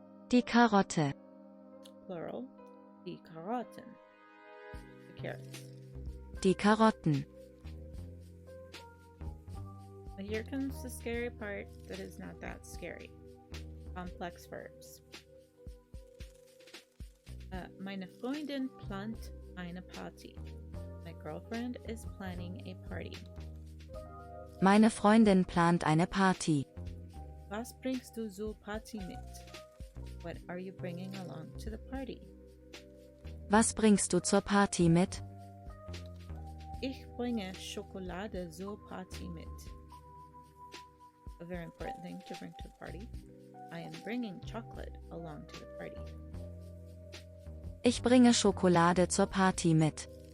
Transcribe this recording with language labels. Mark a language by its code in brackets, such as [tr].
[de] Die Karotte. [en] Plural, [de] die Karotten, [en] the carrots. [de] Die Karotten. [en] But here comes the scary part that is not that scary. Complex verbs. [de] Meine Freundin plant eine Party. [en] My girlfriend is planning a party. [de] Meine Freundin plant eine Party. Was bringst du zur Party mit? [en] What are you bringing along to the party? [de] Was bringst du zur Party mit? Ich bringe Schokolade zur Party mit. [en] A very important thing to bring to a party. I am bringing chocolate along to the party. [de] Ich bringe Schokolade zur Party mit.